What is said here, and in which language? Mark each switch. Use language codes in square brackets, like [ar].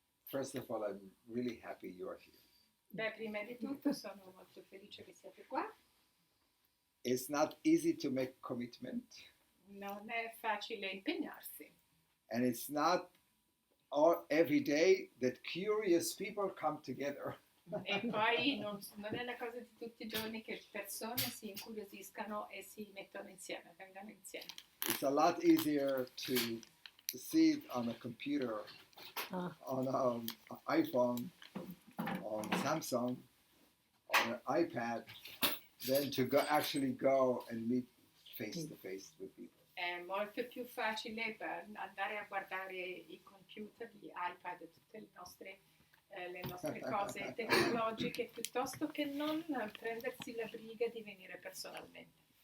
[en] First of all, I'm really happy you're here. [it] Beh, prima di tutto sono molto felice che siate qua. [en] It's not easy to make commitment. [it] Non è facile impegnarsi. [en] And it's not every day that curious people come together. [it] E poi non è una cosa di tutti i giorni che persone si incuriosiscano e si mettono insieme, vengano insieme. [en] It's a lot easier to see it on a computer, on an iPhone, on Samsung, on an iPad, than to actually go and meet face to face with people. [it] È molto più facile per andare a guardare i computer, gli iPad, tutte le nostre cose tecnologiche, piuttosto che non prendersi la briga di venire personalmente.